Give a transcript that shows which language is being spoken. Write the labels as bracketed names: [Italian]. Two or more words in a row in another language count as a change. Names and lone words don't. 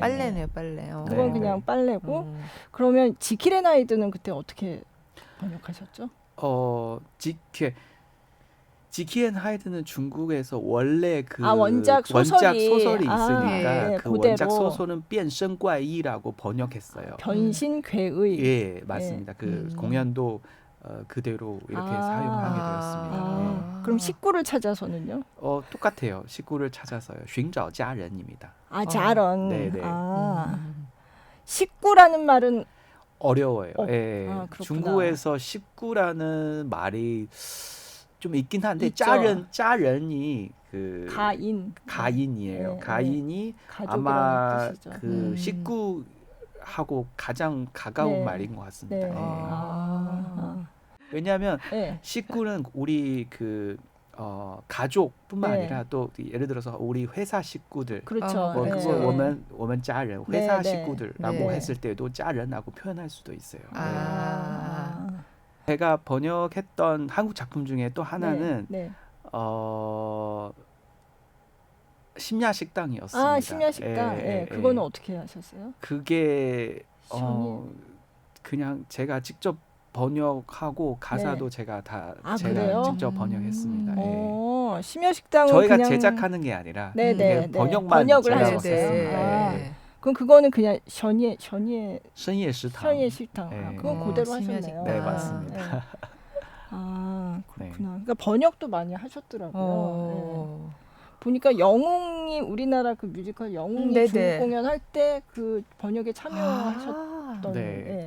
[Korean] 빨래네요, 빨래. 그건 네, 그냥 네. 빨래고 그러면 지킬의 나이드는 그때 어떻게 번역하셨죠? 지키앤 하이드는 중국에서 원래 그 원작 소설이 있으니까 네, 그 그대로. 원작 소설은 变身怪异라고 번역했어요. 변신괴의. 예, 맞습니다. 그 공연도 그대로 이렇게 아. 사용하게 되었습니다. 아, 그럼 식구를 찾아서는요? 똑같아요. 식구를 찾아서요. 寻找家人 입니다. 아, 자런. 네, 네. 아, 식구라는 말은 어려워요. 예. 아, 그렇구나. 중국에서 식구라는 말이 좀 있긴 한데 있죠. 짜른이 그 가인이에요. 네, 가인이 가족이라는 아마 뜻이죠. 그 식구하고 가장 가까운 네. 말인 것 같습니다. 네. 예. 아. 왜냐하면 네. 식구는 우리 그 가족뿐만 네. 아니라 또 예를 들어서 우리 회사 식구들 그렇죠. 뭐 네. 그거 [Chinese] 我们家人 [Korean] 회사 네, 네. 식구들라고 네. 했을 때도 家人하고 표현할 수도 있어요. 네. 아. 제가 번역했던 한국 작품 중에 또 하나는 네. 심야 식당이었습니다. 아, 심야 식당. 예, 그거는 어떻게 하셨어요? 그게 전이- 그냥 제가 직접 번역하고 가사도 네. 제가 다 아, 제가 그래요? 직접 번역했습니다. 예. 심야 식당은 저희가 그냥 제작하는 게 아니라 네, 네, 그냥 네. 번역만 번역을 제가 하셨어요. 했습니다. 아. 예. 그럼 그거는 그냥 현예 深夜食堂. 현예 식당. 아, 네. 그건 그대로 심야 하셨네요. 식당. 네, 맞습니다. 네. 아, 네. 그렇구나. 그러니까 번역도 많이 하셨더라고요. 네. 어. 보니까 영웅이 우리나라 그 뮤지컬 영웅이 네네. 중국 공연할 때 그 번역에 참여하셨던. 아. 네. 예.